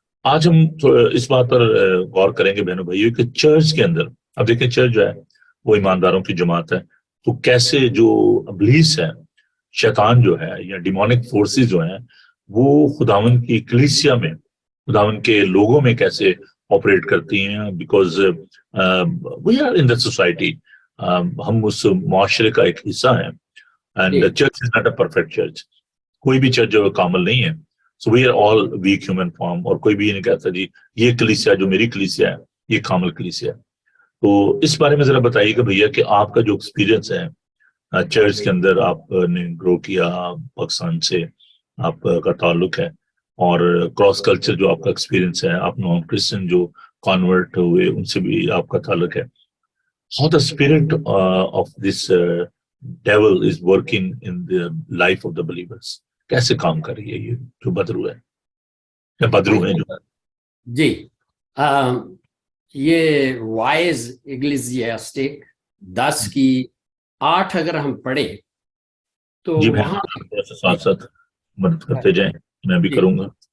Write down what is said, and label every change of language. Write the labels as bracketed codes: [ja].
[ur] آج ہم اس بات پر غور کریں گے بہنوں بھائیوں کہ چرچ کے اندر، اب دیکھیں چرچ جو ہے وہ ایمانداروں کی جماعت ہے، تو کیسے جو ابلیس ہے، شیطان جو ہے، یا ڈیمونک فورسز جو ہیں، وہ خداوند کی کلیسیا میں، خداوند کے لوگوں میں کیسے آپریٹ کرتی ہیں. [en] because we are in the society, [ur] ہم اس معاشرے کا ایک حصہ ہیں. [en] And church is not a perfect church. [ur] کوئی بھی چرچ جو کامل نہیں ہے. [en] So we are all weak human form. [ur] اور کوئی بھی یہ نہیں کہتا جی یہ کلیسیا جو میری کلیسیا ہے یہ کامل کلیسیا ہے. تو اس بارے میں ذرا بتائیے کہ بھیا کہ آپ کا جو ایکسپیرینس ہے چرچ کے اندر، آپ نے گرو کیا، پاکستان سے آپ کا تعلق ہے، اور کراس کلچر جو آپ کا ایکسپیرینس ہے، آپ نان کرسچن جو کانورٹ ہوئے ان سے بھی آپ کا تعلق ہے. [en] How the spirit of this devil is working in the life of the believers. [ur] کیسے کام کر رہی ہے یہ جو بدرو ہے یا بدرو ہیں جو؟ جی یہ وائز اگلیسیاسٹک 10 کی 8 اگر ہم پڑھیں تو جی وہاں تھوڑا سا ساتھ ساتھ مدد کرتے جائیں، میں بھی کروں گا.